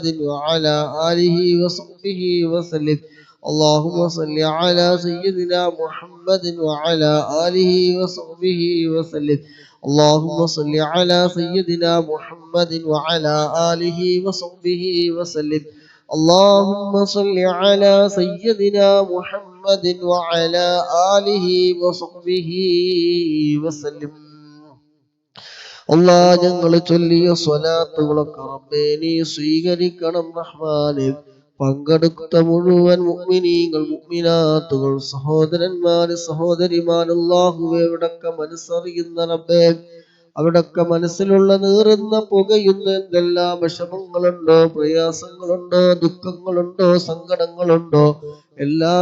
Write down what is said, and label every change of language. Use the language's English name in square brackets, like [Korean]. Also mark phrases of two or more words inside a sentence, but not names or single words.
[Arabic] وعلى آله وصحبه وسلم اللهم صل على سيدنا محمد وعلى آله وصحبه وسلم اللهم صل على سيدنا محمد وعلى آله وصحبه وسلم اللهم صل على سيدنا محمد وعلى آله وصحبه وسلم [Malayalam] Allah ഞങ്ങൾ ചൊല്ലിയ സ്വലാത്തുകളൊക്കെ റബ്ബേ നീ സ്വീകരിക്കണം റഹ്മാനേ പങ്കെടുത്ത മുഴുവൻ മുഅ്മിനീങ്ങൾ മുഅ്മിനാത്തുകൾ സഹോദരന്മാർ സഹോദരിമാർ അല്ലാഹുവേ അവിടൊക്കെ മനസ്സറിയുന്ന റബ്ബേ അവിടൊക്കെ മനസ്സിലുള്ള നീറുന്ന പുകയുന്ന എന്തെല്ലാം വിഷമങ്ങളുണ്ടോ പ്രയാസങ്ങളുണ്ടോ ദുഃഖങ്ങളുണ്ടോ സങ്കടങ്ങളുണ്ടോ എല്ലാം